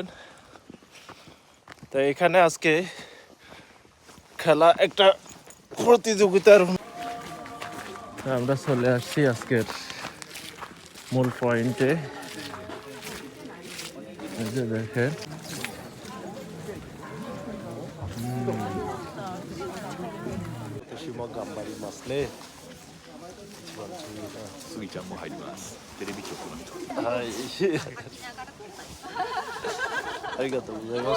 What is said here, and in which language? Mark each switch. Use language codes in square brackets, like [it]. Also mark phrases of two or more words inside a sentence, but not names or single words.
[bn] তো এখানে আজকে খেলা একটা প্রতিযোগিতার আমরা চলে আসছি আজকের মূল পয়েন্টে। এই যে দেখেন গাম্বারি মাছলে [ja] スギちゃんも入ります。テレビ局の人。はいありがとうございます。